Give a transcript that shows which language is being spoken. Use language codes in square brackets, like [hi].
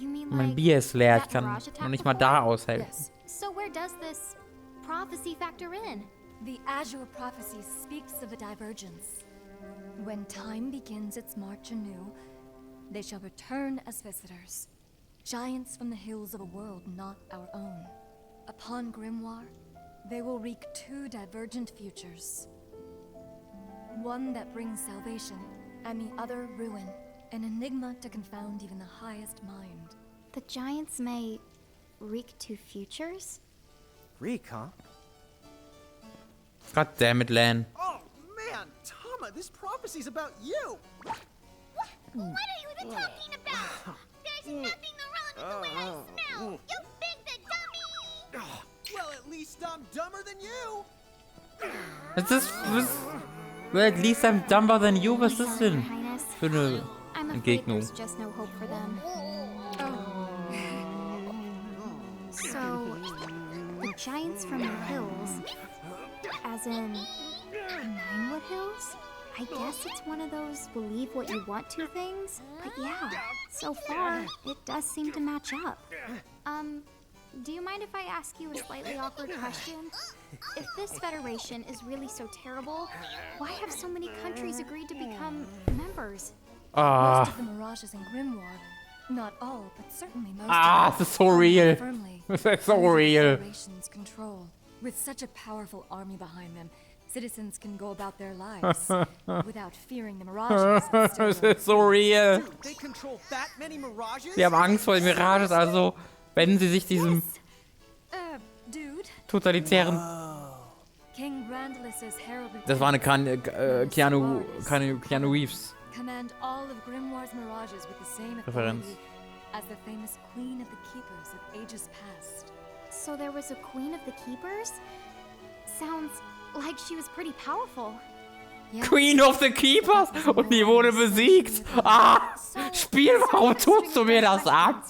[de] Mein Bier ist leer, ich kann noch nicht mal da aushelfen. [en] So where does this prophecy factor in? The Azure prophecy speaks of a divergence. When time begins its march anew, they shall return as visitors, giants from the hills of a world not our own. Upon Grimoire, they will wreak two divergent futures. One that brings salvation, and the other ruin, an enigma to confound even the highest mind. The giants may wreak two futures? Reek, huh? God damn it, Lan. Oh, man, Tama, this prophecy's about you! What are you even talking about? There's nothing wrong with the way I smell! You big the dummy! Well, at least I'm dumber than you! Well, at least I'm dumber than you. [de] Was ist das denn für eine Entgegnung? [en] Just no hope for them. So, the giants from the hills, as in Ninewood Hills? I guess it's one of those believe what you want to things. But yeah, so far, it does seem to match up. Do you mind if I ask you a slightly awkward question? If this federation is really so terrible, why have so many countries agreed to become members? Most of the mirages in Grimoire, not all, but certainly most this is so real. This is so real. Control. With such a powerful army behind them, citizens can go about their lives without fearing the mirages. [de] Das ist so real. [en] Dude, they control that many mirages? [de] Sie haben Angst vor den Mirages, also wenden sie sich diesem totalitären... [en] King Brandalis' heraldry. [de] Das war eine Keanu Reeves [en] Command all of Grimoire's mirages with the same [de] Referenz. [en] authority as the famous Queen of the Keepers of ages past. So there was a Queen of the Keepers? Sounds like she was pretty powerful. Yes. [de] Queen of the Keepers? Und die wurde besiegt. Spiel, warum tust du mir das an?